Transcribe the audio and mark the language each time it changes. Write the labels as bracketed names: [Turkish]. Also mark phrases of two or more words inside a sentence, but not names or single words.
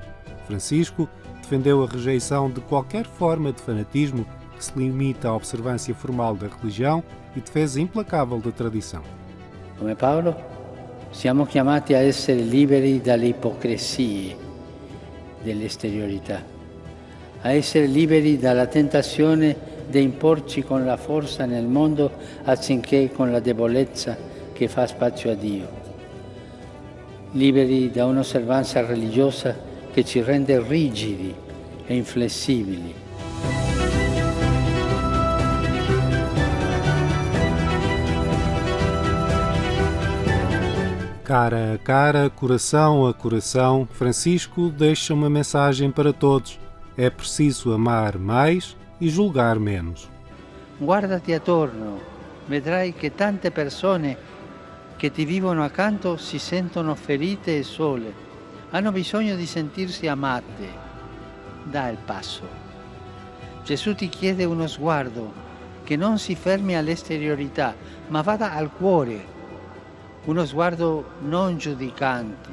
[Portuguese] Francisco defendeu a rejeição de qualquer forma de fanatismo que se limita à observância formal da religião e defesa implacável da tradição. [Italian] Come Paolo, siamo chiamati a essere liberi dalle ipocrisie dell'esteriorità, a essere liberi dalla tentazione di imporci con la forza nel mondo anziché con la debolezza che fa spazio a Dio. Liberi da un'osservanza religiosa che ci rende rigidi e inflessibili. [Portuguese] Cara a cara, coração a coração, Francisco deixa uma mensagem para todos. É preciso amar mais e julgar menos. [Italian] Guardati attorno, vedrai che tante persone che ti vivono accanto si sentono ferite e sole, hanno bisogno di sentirsi amate. Dà il passo. Gesù ti chiede uno sguardo che non si fermi all'esteriorità, ma vada al cuore, uno sguardo non giudicante.